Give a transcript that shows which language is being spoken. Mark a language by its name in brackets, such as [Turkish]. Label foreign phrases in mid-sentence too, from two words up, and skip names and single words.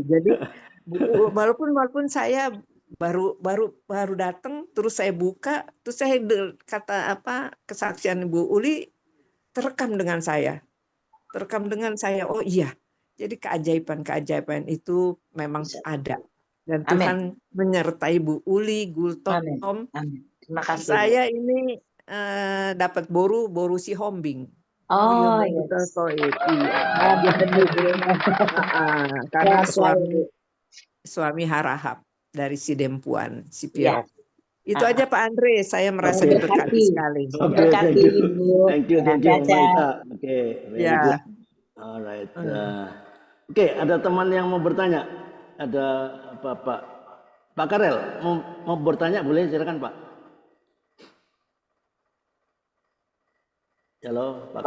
[Indonesian] Jadi walaupun saya baru datang, terus saya buka, terus saya kesaksian Bu Uli terekam dengan saya. Oh iya. Jadi keajaiban itu memang ada. Dan Tuhan menyertai Bu Uli, Gultom. Terima kasih. Saya ini dapat boru si hombing. Oh iya Oh, Mbak yes. Gita Toit, iya. Ah, bener, Bu. Karena Sehat selalu, Bu. suami Harahap dari Sidempuan, Iya. Sipiok. Itu Ah, aja Pak Andre, saya merasa Oke. diberkati diberkati. sekali. Oke, Diberkati, Bu. [English] thank you, [Indonesian] Dengan Mbak Caca. Ita. Oke, very Ya, [English] good. Alright. [Indonesian] eh, Oke, ada teman yang mau bertanya. Ada Pak Pak Karel mau bertanya, boleh silakan Pak. Halo, Pak